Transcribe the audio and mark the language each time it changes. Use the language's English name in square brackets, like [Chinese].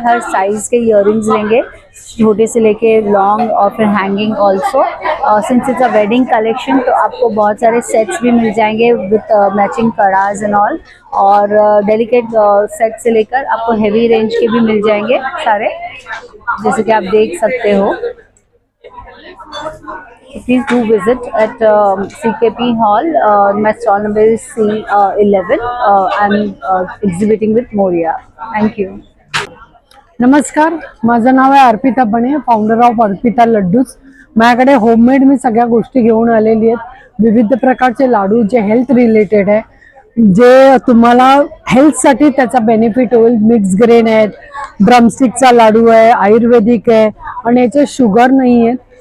[Hindi] हर size के earrings लेंगे, छोटे से लेके लॉन्ग और फिर hanging also. [English] since it's a wedding collection [Hindi] तो आपको बहुत सारे सेट्स भी मिल जाएंगे [English] With matching कड़ाज and all. [Hindi] और डेलिकेट सेट से लेकर आपको हेवी रेंज के भी मिल जाएंगे सारे, जैसे कि आप देख सकते हो। [English] Please do visit at CKP Hall. My stall number is C11. I'm exhibiting with Moria. Thank you. [Marathi] नमस्कार, माझं नाव आहे अर्पिता बने, फाउंडर ऑफ अर्पिता लड्डूज. माझ्याकडे होममेड मी सगळ्या गोष्टी घेऊन आलेली आहेत. विविध प्रकारचे लाडू जे हेल्थ रिलेटेड आहे, जे तुम्हाला हेल्थसाठी त्याचा बेनिफिट होईल. मिक्स ग्रेन आहेत, ड्रमस्टिकचा लाडू आहे, आयुर्वेदिक आहे आणि याचे शुगर नाही आहे.